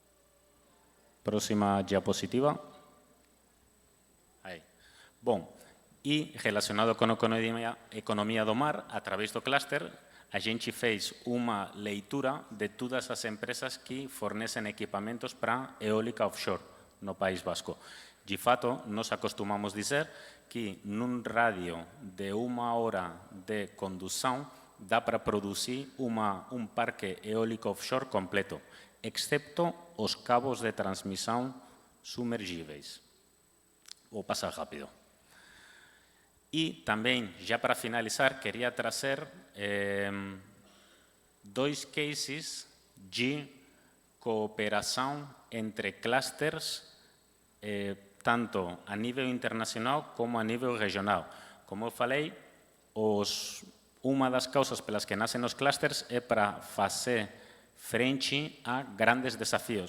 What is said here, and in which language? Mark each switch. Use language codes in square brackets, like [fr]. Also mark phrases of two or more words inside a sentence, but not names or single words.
[pt] Próxima diapositiva. Aí. Bom, [gl] E relacionado con a economía do mar, a través do clúster, a gente fez unha leitura de todas as empresas que fornecen equipamentos para eólica offshore no País Vasco. De fato, nos acostumamos dizer que nun radio de 1 hora de condução dá para producir un parque eólico offshore completo, excepto os cabos de transmisión sumergíveis. Vou pasar rápido. E tamén, já para finalizar, quería trazer 2 cases de cooperação entre clusters, tanto a nível internacional como a nível regional. [pt] Como eu falei, uma das causas pelas que nascem os clusters é para fazer frente a grandes desafios.